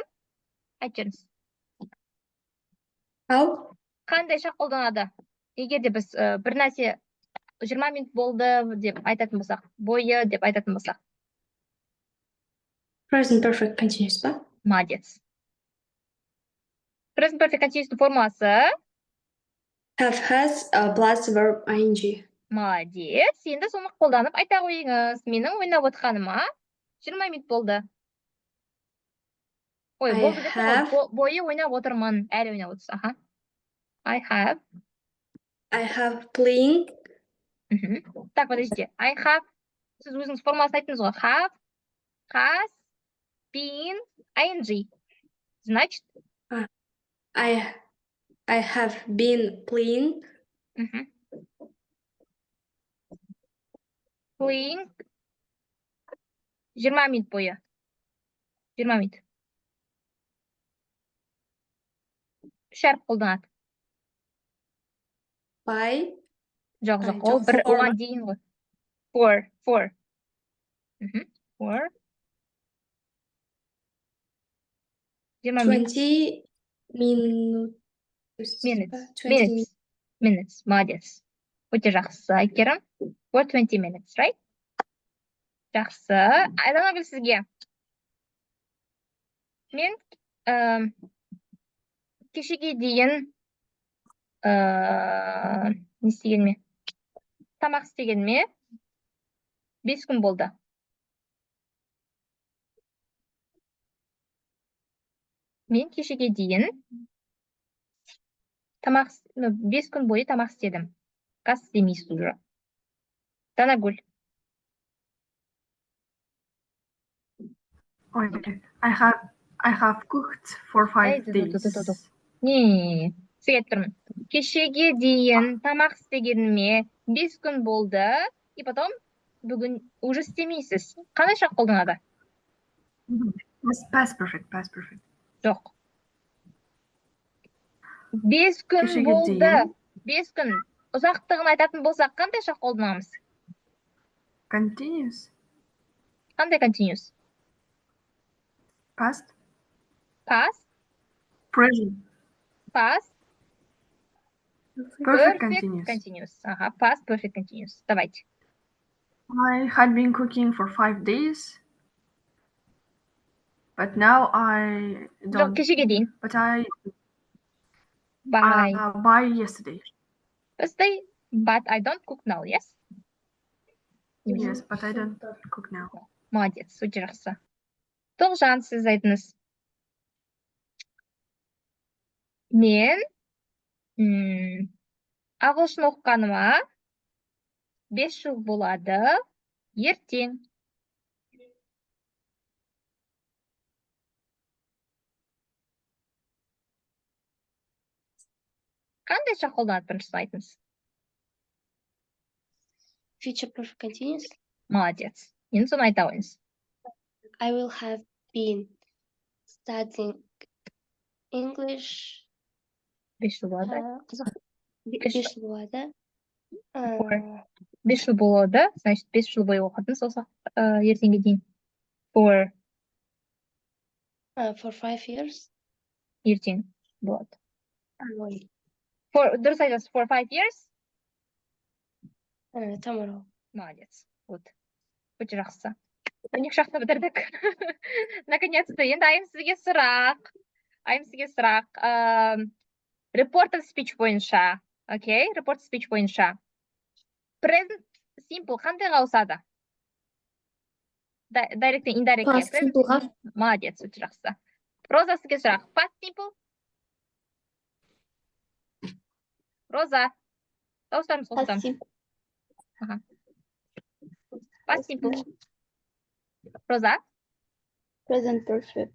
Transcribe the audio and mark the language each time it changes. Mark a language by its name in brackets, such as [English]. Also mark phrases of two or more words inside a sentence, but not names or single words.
[Kazakh] Айтып жүріңіз. Қандай шақ қолданады? Егер де біз бір нәрсе 20 минут болды деп айтатын болсақ, бойы деп айтатын болсақ. [English] Present perfect continuous ба? Молодец. Present perfect continuous формуласы. Have has plus verb ing. [Russian] Молодец. [Kazakh] Енді соны қолданып айта қойыңыз. Менің ойнап отқаныма 20 минут болды. Ой, болды деп қой. Бойы ойнап отырмын. Әлі ойнап отырсыз. Аха. [English] I have Playing. [Russian] Так, подождите. [English] I have. [Kazakh] Сіз өзіңіз формуласын айттыңыз ғой. [English] Have, has, been, ing. [Russian] Значит? [English] I have been playing. Playing. [Kazakh] 20 минут бойы. 20 минут. Үш әріп қолданады. [English] By. [Kazakh] Жоқ, ол бір оған дейін ғой. [English] For. For. 20 minutes. [Russian] Молодец. [Kazakh] Өте жақсы, Айкерім. [English] For 20 minutes, right? [Kazakh] Жақсы. Айданагүл сізге. Мен кешеге дейін не істегеніме? Тамақ істегеніме 5 күн болды. Мен кешеге дейін 5 күн бойы тамақ істедім. Қас істемейсіз уже. Данагүл. [English] I have cooked for 5 days. [Kazakh] Не, сізге айтып тұрмын. Кешеге дейін тамақ істегеніме 5 күн болды, [Russian] и потом [Kazakh] бүгін уже істемейсіз. Қандай шақ қолданады? [English] Past perfect. [Kazakh] Жоқ. 5 күн болды. 5 күн. Ұзақтығын айтатын болсақ, қандай шақ қолданамыз? [English] Continuous. Қандай continuous? Past. Past. Present. Past. Perfect continuous. continuous. Ага, past perfect continuous. Давайте. I had been cooking for 5 days, but now I [Kazakh] жоқ, [English] don't. [Kazakh] кешеге дейін. [English] But I By by yesterday. Thursday, but I don't cook now, yes? Yes, but I don't cook now. [Kazakh] Молодец, өте жақсы. Тоғжан, сіз айтыңыз. Мен ағылшын оқығаныма 5 жыл болады ертең. Қандай шақ қолданады біріншісін айтыңыз? [English] Future perfect continuous. [Kazakh] Молодец. Енді соны айта қойыңыз. [English] I will have been studying English. [Kazakh] 5 жыл болады. Қызық. Бес 5 жыл болады. 5 жыл болады, значит 5 жыл бойы оқыдыңыз осы ертеңге дейін. [English] For 5 years. [Kazakh] ертең болады. Ой, Дұрыс айтасыз, [English] for 5 years. tomorrow. [Russian] Молодец. Вот. [Kazakh] Өте жақсы. 12 шақты бітірдік. Наконец-то. Енді айым сізге сұрақ. [English] Reported speech бойынша. Окей, reported speech бойынша. Present simple [Kazakh] қандайға ауысады? [English] Direct and indirect. Past simpleға. [Kazakh] Молодец, өте жақсы. Роза, сізге сұрақ. [English] Past simple. [Kazakh] Роза. Дауыстарымыз [English] Past [Kazakh] қосылды. [English] simple. Past simple. Роза. Present perfect.